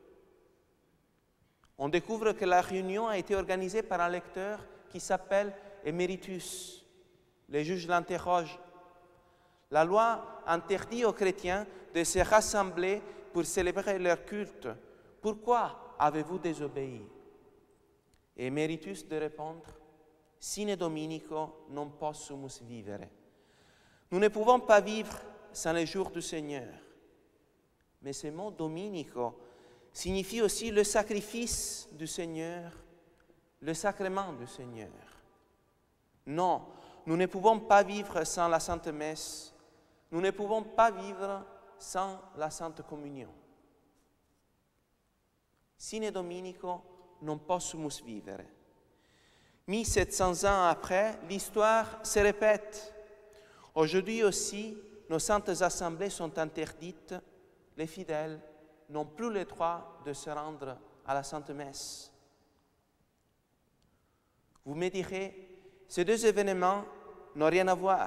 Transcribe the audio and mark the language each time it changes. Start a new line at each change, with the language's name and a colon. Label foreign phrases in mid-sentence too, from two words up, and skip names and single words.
French: On découvre que la réunion a été organisée par un lecteur qui s'appelle Emeritus. Les juges l'interrogent. La loi interdit aux chrétiens de se rassembler pour célébrer leur culte. Pourquoi avez-vous désobéi? Et Emeritus de répondre,
Latin: Sine Dominico non possumus vivere.
French: Nous ne pouvons pas vivre sans les jours du Seigneur. Mais ce mot Dominico signifie aussi le sacrifice du Seigneur, le sacrement du Seigneur. Non, nous ne pouvons pas vivre sans la Sainte Messe. Nous ne pouvons pas vivre sans la Sainte Communion.
Latin: Sine Dominico non possumus vivere.
French: 1700 ans après, l'histoire se répète. Aujourd'hui aussi, nos saintes assemblées sont interdites. Les fidèles n'ont plus le droit de se rendre à la Sainte Messe. Vous me direz, ces deux événements n'ont rien à voir.